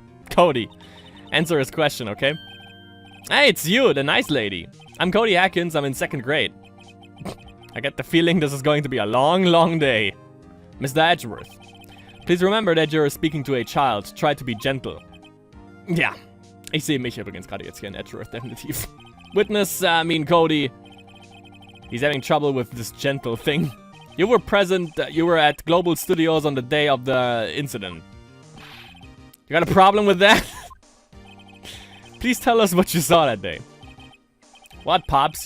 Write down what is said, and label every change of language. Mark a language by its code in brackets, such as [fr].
[en] Cody, answer his question, okay? Hey, it's you, the nice lady. I'm Cody Atkins, I'm in 2nd grade. I get the feeling this is going to be a long, long day. Mr. Edgeworth, please remember that you're speaking to a child. Try to be gentle. [de] Ja, ich sehe mich übrigens gerade jetzt hier in Edgeworth, definitiv. [en] Witness, Cody. He's having trouble with this gentle thing. You were present, you were at Global Studios on the day of the incident. You got a problem with that? Please tell us what you saw that day. What, Pops?